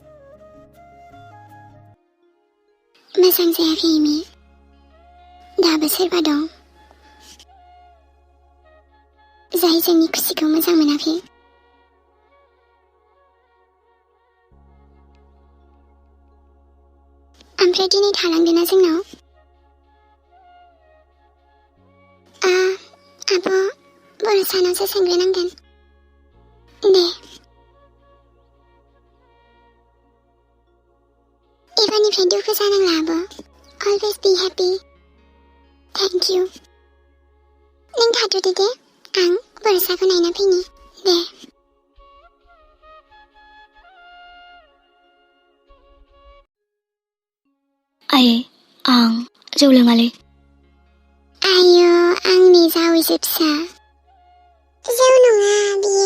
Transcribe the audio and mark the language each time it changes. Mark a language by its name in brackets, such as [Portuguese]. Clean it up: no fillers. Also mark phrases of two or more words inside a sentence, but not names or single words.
[Bodo] मोजां जायाखै इमि दाबो सोरबा दं जाय जोंनि खुसिखौ मोजां मोनाखै ओमफ्राय दिनै थालांदोना जोंनाव आब' बर'सानावसो सोंग्रोनांगोन दे एबारनिफ्राय दुखु जानांला आब' [English] always be happy. Thank you. [Bodo] नों थाथ'दो दे आं बरसाखौ नायना फैनि दे आयै आं जौ लोङालै आयो आंनि जावैसो फिसा जौ नङा बियो